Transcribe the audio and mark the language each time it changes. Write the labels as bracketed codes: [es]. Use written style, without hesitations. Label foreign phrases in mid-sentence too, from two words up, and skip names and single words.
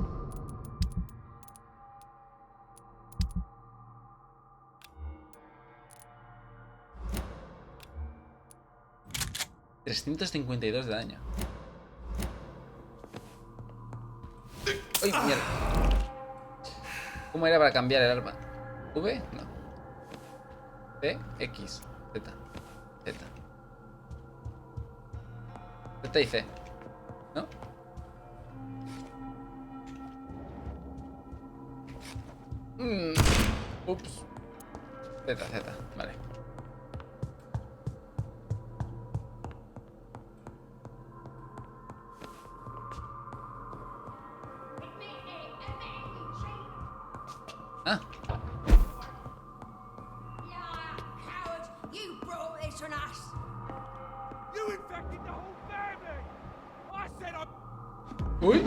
[es] $352 de daño. ¡Uy, mierda! ¿Cómo era para cambiar el arma? ¿V? No. C, X, Z. Z. Z y C. ¿No? Ups. Z, Z. Vale. Ah. Uy.